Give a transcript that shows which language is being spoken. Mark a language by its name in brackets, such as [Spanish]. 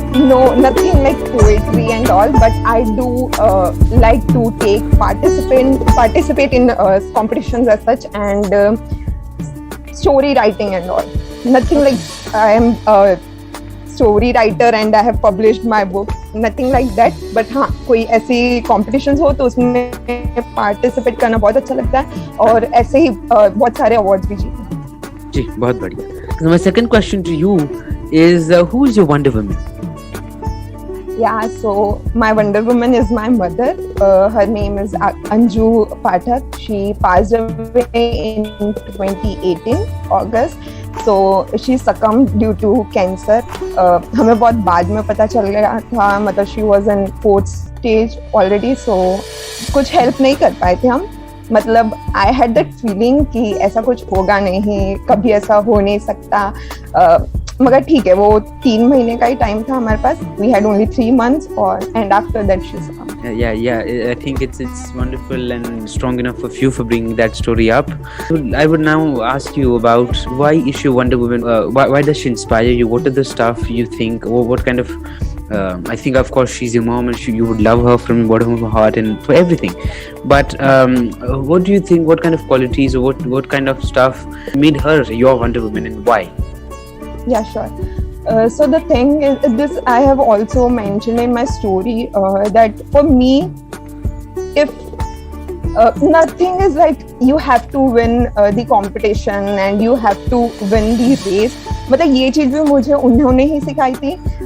[English] No, nothing like poetry and all, but I do like to participate in competitions as such, and story writing and all. Nothing like I am a story writer and I have published my book, nothing like that. [Hindi] But हाँ, कोई ऐसी competitions हो तो उसमें participate करना बहुत अच्छा लगता है, और ऐसे ही बहुत सारे awards भी जीते। जी, बहुत बढ़िया। [English] So my second question to you is, who is your Wonder Woman? Yeah, so my Wonder Woman is my mother. Her name is Anju Pathak. She passed away in 2018 August. So she succumbed due to cancer. [Hindi] हमें बहुत बाद में पता चल गया था, मतलब [English] she was in 4th stage already. [Hindi] So कुछ help नहीं कर पाए थे हम, मतलब [English] I had that feeling [Hindi] कि ऐसा कुछ होगा नहीं, कभी ऐसा हो नहीं सकता, मगर ठीक है, वो 3 महीने का ही टाइम था हमारे पास. [English] We had only 3 months, and after that she succumbed. Yeah. I think it's wonderful and strong enough of you for bringing that story up. So I would now ask you about why is she Wonder Woman? Why does she inspire you? What are the stuff you think, or what kind of? I think of course she's your mom, and you would love her from the bottom of your heart and for everything. But what do you think? What kind of qualities or what kind of stuff made her your Wonder Woman, and why? Yeah, sure. So the thing is, this I have also mentioned in my story, that for me, if nothing is like you have to win the competition and you have to win the race. [Hindi] मतलब ये चीज़ भी मुझे उन्होंने ही सिखाई थी.